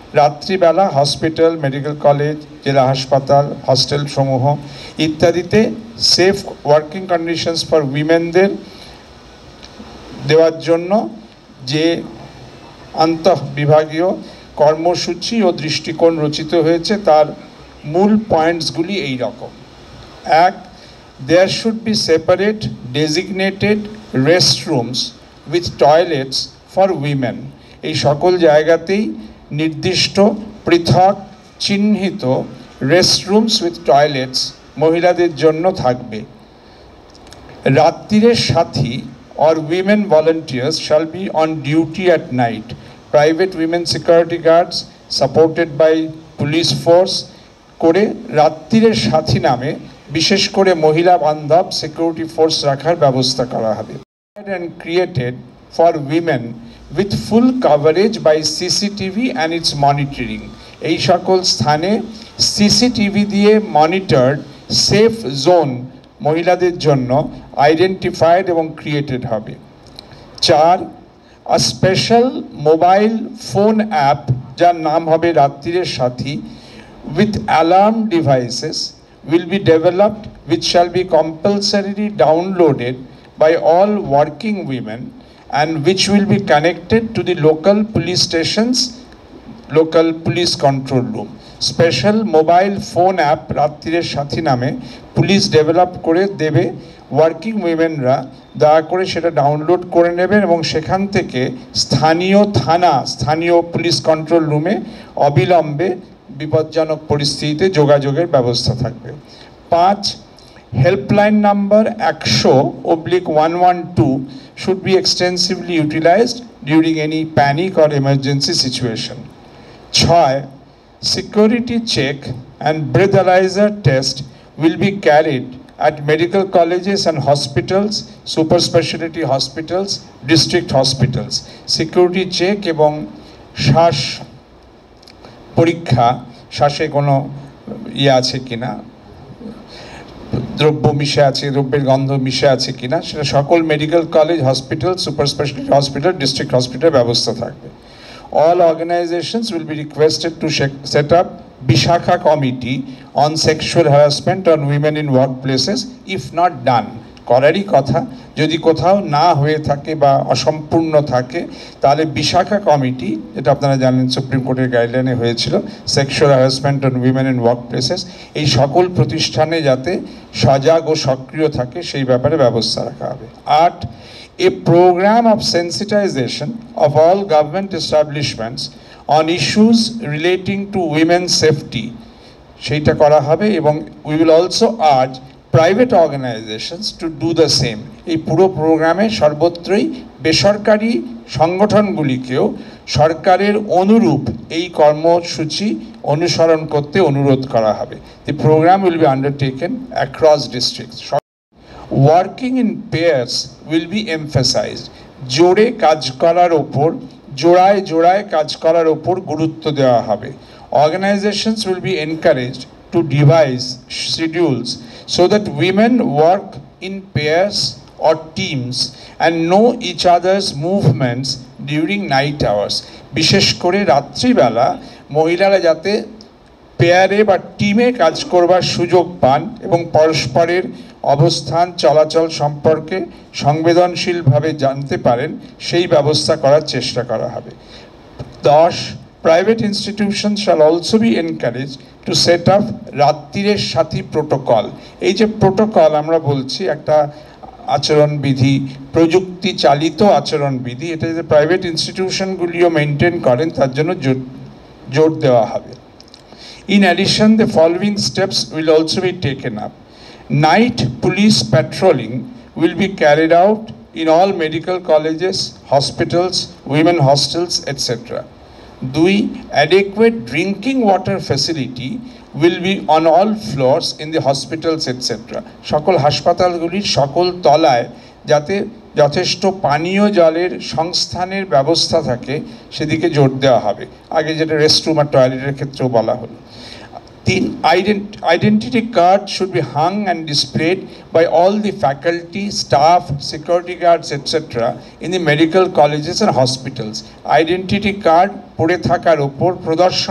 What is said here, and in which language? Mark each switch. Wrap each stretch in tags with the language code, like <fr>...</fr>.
<bn>রাত্রিবেলা hospital, medical college, জেলা হাসপাতাল, হস্টেল সমূহ ইত্যাদিতে সেফ ওয়ার্কিং কন্ডিশনস ফর উইমেনদের দেওয়ার জন্য যে আন্তঃবিভাগীয় কর্মসূচি ও দৃষ্টিকোণ রচিত হয়েছে তার মূল পয়েন্টসগুলি এই রকম। 1.</bn> <en>There should be separate designated restrooms with toilets for women.</en> <bn>এই সকল জায়গাতেই নির্দিষ্ট পৃথক চিহ্নিত রেস্টরুমস উইথ টয়লেটস মহিলাদের জন্য থাকবে।</bn> <en>রাত্রিরের সাথী or women volunteers shall be on duty at night. Private women security guards supported by police force</en> <bn>করে রাত্রিরের সাথী নামে বিশেষ করে মহিলা বান্ধব সিকিউরিটি ফোর্স রাখার ব্যবস্থা করা হবে।</bn> <en>And created for women with full coverage by CCTV and its monitoring.</en> <bn>এই সকল স্থানে সিসিটিভি দিয়ে মনিটরড সেফ জোন মহিলাদের জন্য আইডেন্টিফাইড এবং ক্রিয়েটেড হবে। 4.</bn> <en>a special mobile phone app</en> <bn>যার নাম হবে</bn> <en>রাত্রিরের সাথী with alarm devices will be developed which shall be compulsorily downloaded by all working women and which will be connected to the local police stations, local police control room.</en> <bn>Special mobile phone app রাত্রিরের সাথী নামে police develop করে দেবে। Working উইমেনরা দয়া করে সেটা download করে নেবেন এবং সেখান থেকে স্থানীয় থানা, স্থানীয় পুলিশ কন্ট্রোল রুমে অবিলম্বে বিপজ্জনক পরিস্থিতিতে যোগাযোগের ব্যবস্থা থাকবে। 5.</bn> <en>Helpline number 100/112 should be extensively utilized during any panic or emergency situation. 6. Security check and breathalyzer test will be carried at medical colleges and hospitals, super specialty hospitals, district hospitals.</en> <bn>Security check এবং শ্বাস পরীক্ষা, শ্বাসে কোনো আছে কিনা, দ্রব্য মিশে আছে, দ্রব্যের গন্ধ মিশে আছে কিনা, সেটা সকল medical college, hospital, super speciality hospital, district hospital ব্যবস্থা থাকবে।</bn> <en>All organizations will be requested to set up Bishakha committee on sexual harassment on women in workplaces if not done.</en> <bn>করারই কথা, যদি কোথাও না হয়ে থাকে বা অসম্পূর্ণ থাকে তাহলে বিশাখা কমিটি, যেটা আপনারা জানেন সুপ্রিম কোর্টের গাইডলাইনে হয়েছিল, sexual harassment on women in work places, এই সকল প্রতিষ্ঠানে যাতে সজাগ ও সক্রিয় থাকে সেই ব্যাপারে ব্যবস্থা রাখা হবে। 8.</bn> <en>A program of sensitization of all government establishments on issues relating to women's safety</en> <bn>সেইটা করা হবে এবং</bn> <en>we will also urge private organizations to do the same.</en> <bn>এই পুরো প্রোগ্রামে সর্বত্রই বেসরকারি সংগঠনগুলিকেও সরকারের অনুরূপ এই কর্মসূচি অনুসরণ করতে অনুরোধ করা হবে।</bn> <en>The program will be undertaken across districts. Working in pairs will be emphasized.</en> <bn>জোড়ে কাজ করার ওপর জোড়ায় জোড়ায় কাজ করার ওপর গুরুত্ব দেওয়া হবে।</bn> <en>Organizations will be encouraged to devise schedules so that women work in pairs or teams and know each other's movements during night hours.</en> <bn>বিশেষ করে রাত্রিবেলা মহিলারা যাতে পেয়ারে বা টিমে কাজ করবার সুযোগ পান এবং পরস্পরের অবস্থান চলাচল সম্পর্কে সংবেদনশীলভাবে জানতে পারেন সেই ব্যবস্থা করার চেষ্টা করা হবে। 10.</bn> <en>Private institutions shall also be encouraged to set up রাত্রিরের সাথী protocol.</en> <bn>এই যে প্রোটোকল আমরা বলছি একটা আচরণবিধি, প্রযুক্তি চালিত আচরণবিধি, এটা যে প্রাইভেট ইনস্টিটিউশনগুলিও মেনটেন করেন তার জন্য জোর দেওয়া হবে।</bn> <en>In addition, the following steps will also be taken up. Night police patrolling will be carried out in all medical colleges, hospitals, women hostels, etc. 2. Adequate drinking water facility will be on all floors in the hospitals, etc.</en> <bn>সকল হাসপাতালগুলির সকল তলায় যাতে যথেষ্ট পানীয় জলের সংস্থানের ব্যবস্থা থাকে সেদিকে জোর দেওয়া হবে। আগে যেটা রেস্টরুম আর টয়লেটের ক্ষেত্রেও বলা হলো। 3.</bn> <en>Identity card should be hung and displayed by all the faculty, staff, security guards, etc. in the medical colleges and hospitals. Identity card</en> <bn>পড়ে থাকার উপর প্রদর্শন</bn>